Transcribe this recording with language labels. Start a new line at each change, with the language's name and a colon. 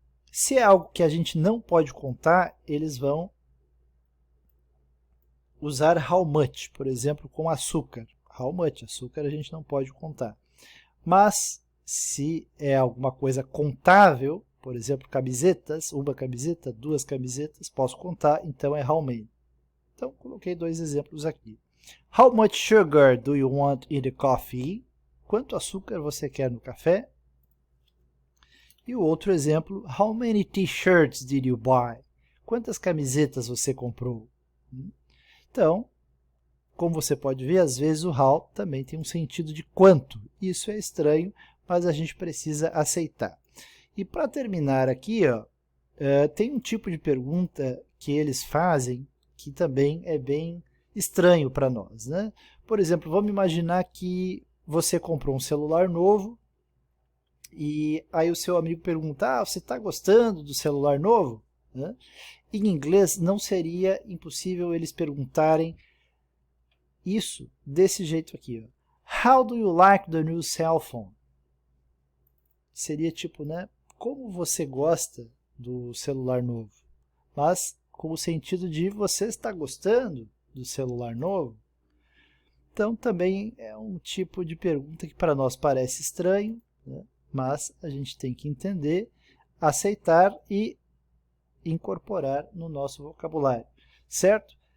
Portuguese: Se é algo que a gente não pode contar, eles vão usar how much, por exemplo, com açúcar. How much, açúcar a gente não pode contar. Mas, se é alguma coisa contável, por exemplo, camisetas, uma camiseta, 2 camisetas, posso contar, então é how many. Então, coloquei 2 exemplos aqui.
English: How much sugar do you want in the coffee?
Portuguese: Quanto açúcar você quer no café? E o outro exemplo,
English: how many t-shirts did you buy?
Portuguese: Quantas camisetas você comprou? Então, como você pode ver, às vezes o how também tem um sentido de quanto. Isso é estranho, mas a gente precisa aceitar. E para terminar aqui, tem um tipo de pergunta que eles fazem que também é bem estranho para nós, né? Por exemplo, vamos imaginar que você comprou um celular novo e aí o seu amigo pergunta, você está gostando do celular novo? Né? Em inglês não seria impossível eles perguntarem isso desse jeito aqui.
English: How do you like the new cell phone?
Portuguese: Seria tipo, né? Como você gosta do celular novo? Mas com o sentido de você está gostando do celular novo? Então também é um tipo de pergunta que para nós parece estranho, né? Mas a gente tem que entender, aceitar e incorporar no nosso vocabulário, certo?